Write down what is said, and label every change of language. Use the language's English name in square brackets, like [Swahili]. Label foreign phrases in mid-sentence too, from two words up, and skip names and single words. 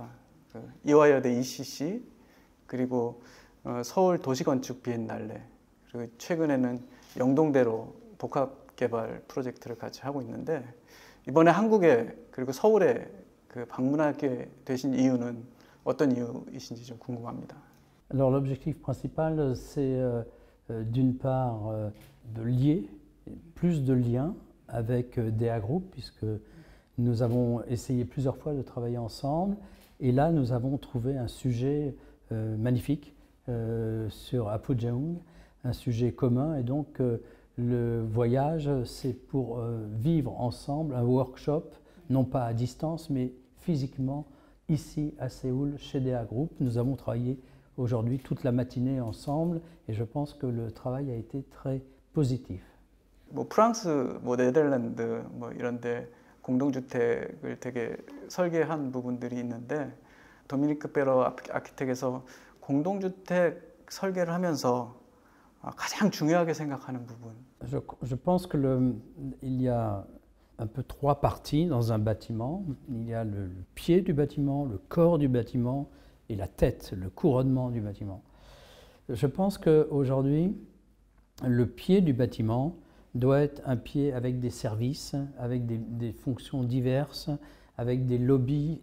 [Korean] 이화여대 ECC 그리고 서울 도시건축 비엔날레 그리고 최근에는 영동대로 복합개발 프로젝트를 같이 하고 있는데 이번에 한국에 그리고 서울에 방문하게 되신 이유는 어떤 이유이신지 좀 궁금합니다. [French] Alors l'objectif principal c'est d'une part de lier plus de liens avec DA Group, puisque nous avons essayé plusieurs fois de travailler ensemble. Et là, nous avons trouvé un sujet magnifique sur Apgujeong, un sujet commun. Et donc, le voyage, c'est pour vivre ensemble un workshop, non pas à distance, mais physiquement, ici à Séoul, chez DA Group. Nous avons travaillé aujourd'hui toute la matinée ensemble et je pense que le travail a été très positif. [Korean] 프랑스, 네덜란드 이런데 공동주택을 되게 설계한 부분들이 있는데 도미니크 페로 아키텍에서 공동주택 설계를 하면서 가장 중요하게 생각하는 부분. [French] Je pense que il y a un peu trois parties dans un bâtiment. Il y a le pied du bâtiment, le corps du bâtiment et la tête, le couronnement du bâtiment. Je pense qu'aujourd'hui, le pied du bâtiment doit être un pied avec des services, avec des fonctions diverses, avec des lobbies.